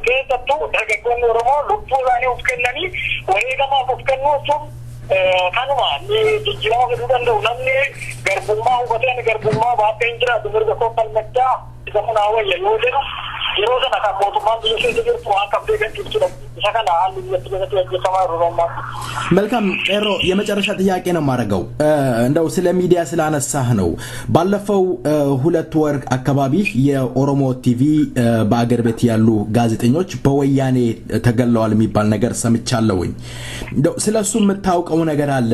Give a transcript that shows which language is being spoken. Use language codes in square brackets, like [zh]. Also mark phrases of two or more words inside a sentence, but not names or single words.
[om] Keessattuu dargaggoonni Oromoo lubbuu isaanii of kennanii wareegamaaf of kennuu sun kanuma ni jijjiirama fiduu danda'u. Namni garbummaa hubatee garbummaa baatee hin jiraatu mirga koo falmachaa isa kun haawayya yoo jedhu yeroo sana kan mootummaan biyya keessa jirtu waan qabdee kan jirtudha. Isa kana haalli biyyatti keessatti hojjetamaa ሮማን [am] መልካም ጤሮ የመጨረሻ ጥያቄ ነው ማረጋው እንደው ስለ ሚዲያ ስላነሳህ ነው። ባለፈው 2 ወር አካባቢ የኦሮሞ ቲቪ በአገር ቤት ያሉ ጋዜጠኞች በወያኔ ተገለዋል የሚባል ነገር ሰምቻለሁኝ። እንደው ስለሱ የምታውቀው ነገር አለ?